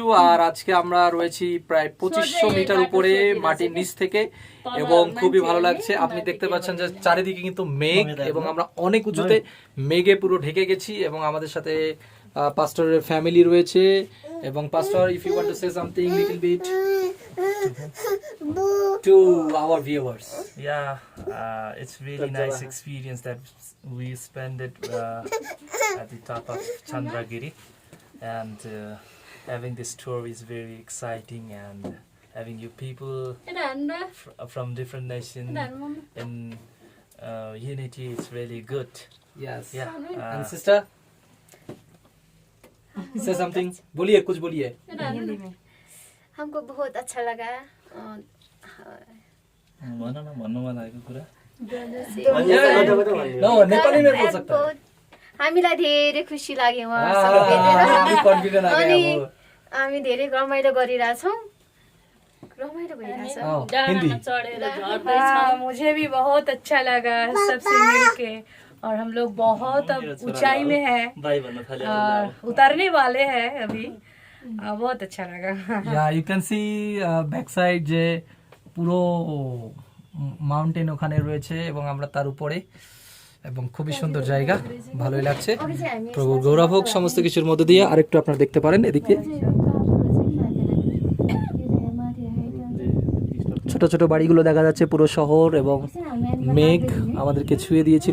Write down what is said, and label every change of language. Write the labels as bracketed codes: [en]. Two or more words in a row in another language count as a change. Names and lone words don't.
[bn] আর আজকে আমরা রয়েছি প্রায় 2500 মিটার উপরে মাটির নিচ থেকে এবং খুবই ভালো লাগছে। আপনি দেখতে পাচ্ছেন যে চারিদিকে কিন্তু মেঘ এবং আমরা অনেক উঁচুতে মেঘে পুরো ঢেকে গেছি এবং আমাদের সাথে পাস্টরের ফ্যামিলি রয়েছে। এবং পাস্টর, [en] if you want to say something little bit to our viewers. Yeah, it's really nice experience that we spend it at the top of Chandragiri, and having this tour is very exciting, and having you people from different nations in unity is really good. Yes. Yeah. And sister, say something. [hi] बोलिए, कुछ बोलिए. हिंदी में हमको बहुत अच्छा लगा। [ne] भन्नुमा लागेको कुरा [hi] No, नेपाली में बोल सकता है. [ne] हामीलाई धेरै खुसी लाग्यो [hi] हाँ, [ne] उहाँसँग भेटेर। [hi] हामी [en] confident [hi] आ गए [ne] अनि अब. हामी धेरै रमाइलो गरिरहेछौँ। रमाइलो भइरहेछ। [hi] हिंदी. हाँ, मुझे भी बहुत अच्छा लगा सबसे मिलके। और हम लोग बहुत अब ऊंचाई में हैं, [ne] बाई भन्न थाल्यो [hi] उतरने वाले हैं अभी। बहुत अच्छा लगा। [en] Yeah, you can see back side [bn] যে পুরো মাউন্টেন ওখানে রয়েছে এবং আমরা তার উপরে, এবং খুবই সুন্দর জায়গা, ভালোই লাগছে। প্রভু গৌরব হোক সমস্ত কিছুর মধ্যে দিয়ে। আরেকটু আপনারা দেখতে পারেন এদিকে ছোট ছোট বাড়িগুলো দেখা যাচ্ছে, পুরো শহর এবং মেঘ আমাদেরকে ছুঁয়ে দিয়েছিল।